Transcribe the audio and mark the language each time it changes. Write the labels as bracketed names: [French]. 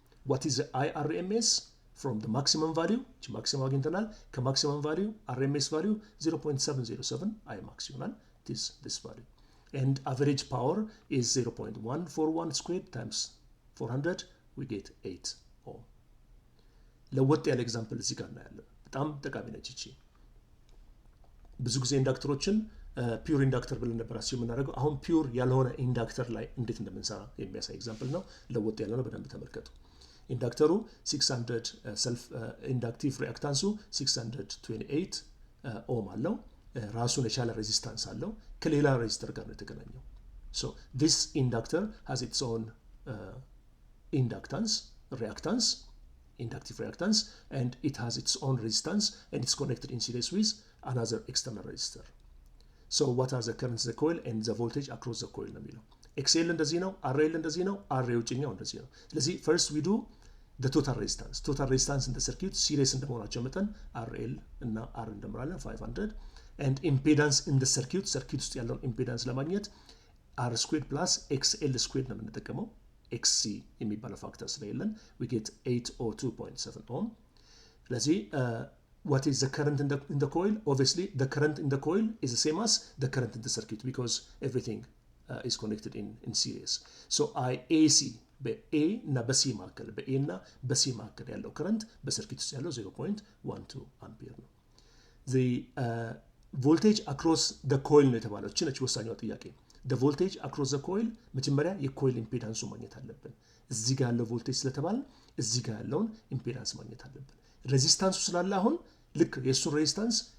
[English] What is the IRMS? From the maximum value, maximum [Amharic] አግኝተናል። ከማክሲመም [English] value RMS value 0.707 Imax [Amharic] ይሆናል [English] this value. And average power is 0.141 squared times 400 we get 8 ohm. [Amharic] ለወጥ ያለ ኤግዛምፕል እዚህ ጋር እናያለን። በጣም ጠቃሚ ነች እቺ። ብዙ ጊዜ ኢንዳክተሮችን ፒውር ኢንዳክተር ብለን ነበር አስዩ የምናደርገው። አሁን ፒውር ያልሆነ ኢንዳክተር ላይ እንዴት እንደምንሰራ የሚያሳይ ኤግዛምፕል ነው። ለወጥ ያለ ነው፣ በደንብ ተመልከቱ። ኢንዳክተሩ 600 ሰልፍ ኢንዳክቲቭ ሪአክታንሱ 628 ኦም አለው። ራሱን የቻለ ሬዚስታንስ አለው። ከሌላ ሬዚስተር ጋር ነው የተገናኘው። [English] so this inductor has its own inductance reactance inductive reactance and it has its own resistance and it's connected in series with another external resistor. So what are the currents of the coil and the voltage across the coil [Amharic] ነው የሚለው። XL እንደዚህ ነው፣ RL እንደዚህ ነው፣ RA ውጭኛው እንደዚህ ነው። ስለዚህ [English] first we do the total resistance in the circuit series [Amharic] እንደመሆናቸው መጠን RL እና R እንደምራለን [English] 500 and impedance in the circuit [Amharic] ውስጥ ያለውን [English] impedance [Amharic] ለማግኘት [English] R squared plus XL squared [Amharic] ነው የምንጠቀመው [English] XC [Amharic] የሚባለው ፋክተር ስለሌለን [English] we get 802.7 ohm [Amharic] ስለዚህ [English] what is the current in the coil? Obviously, the current in the coil is the same as the current in the circuit because everything is connected in series. [Amharic] So IAC በA እና በC መካከል በA እና በC መካከል ያለው current በሰርኪት ውስጥ ያለው 0.12 አምፒር ነው። [English] The voltage across the coil [Amharic] ነው የተባለው እቺ ወሳኛው ጥያቄ። The voltage across the coil መጀመሪያ የኮይል ኢምፔዳንሱ ማግኘት አለብን። እዚህ ጋር ያለው ቮልቴጅ ስለተባለ እዚህ ጋር ያለውን ኢምፔዳንስ ማግኘት አለብን። ሬዚስታንሱ ስላለ አሁን ልክ የሱ ሬዚስታንስ